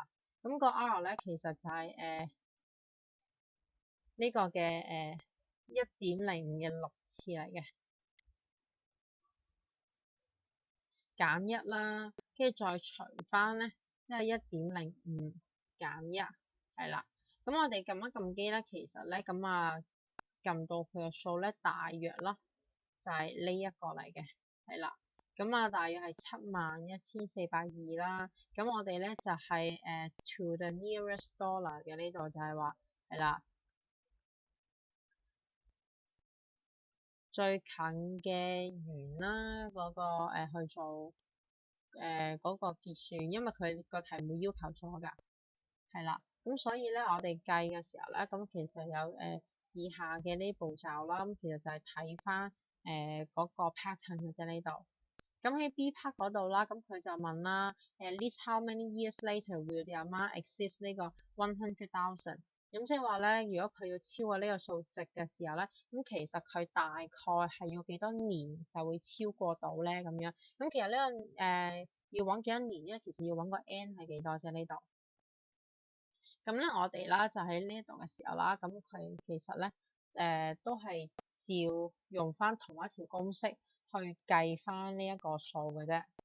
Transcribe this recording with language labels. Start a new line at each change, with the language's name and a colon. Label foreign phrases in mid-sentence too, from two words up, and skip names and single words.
Cantonese: 咁個 R 咧其實就係呢個嘅1.05嘅6次嚟嘅，減1啦，跟住再除翻咧，因為1.05減1係啦。咁我哋撳一撳機咧，其實咧咁啊撳到佢嘅數咧，大約啦就係呢一個嚟嘅，係啦。咁啊大約係71420啦。咁我哋咧就係
English: to the nearest dollar
Cantonese: 嘅，呢度就係話係啦。最近嘅元啦，嗰個去做嗰個結算，因為佢個題目要求咗㗎，係啦。咁所以咧，我哋計嘅時候咧，咁其實有以下嘅呢步驟啦。咁其實就係睇翻嗰個 pattern 嘅啫呢度。咁喺
English: B part
Cantonese: 嗰度啦，咁佢就問啦 ，
English: list how many years later will the amount exceed
Cantonese: 呢個100,000。咁即係話咧，如果佢要超過呢個數值嘅時候咧，咁其實佢大概係要幾多年就會超過到咧咁樣。咁其實呢個要揾幾多年咧，其實要揾個 n 係幾多啫呢度。咁咧我哋啦就喺呢一度嘅時候啦，咁佢其實咧都係照用翻同一條公式去計翻呢一個數嘅啫。